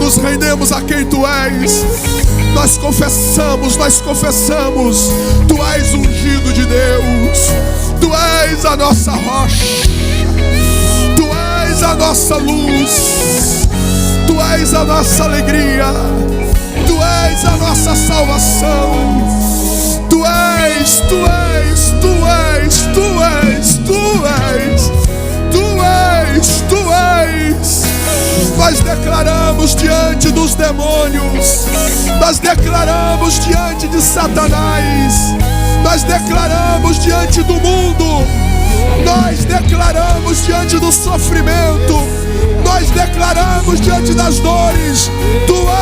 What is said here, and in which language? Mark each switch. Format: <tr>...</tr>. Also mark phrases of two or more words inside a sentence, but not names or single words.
<pt>Nos rendemos a quem Tu és. Nós confessamos, Tu és ungido de Deus, Tu és a nossa rocha, Tu és a nossa luz, Tu és a nossa alegria, Tu és a nossa salvação. Tu és, Tu és, Tu és, Tu és, Tu és, Tu és, Tu és. Nós declaramos diante dos demônios, nós declaramos diante de Satanás, nós declaramos diante do mundo, nós declaramos diante do sofrimento, nós declaramos diante das dores: Tu</pt>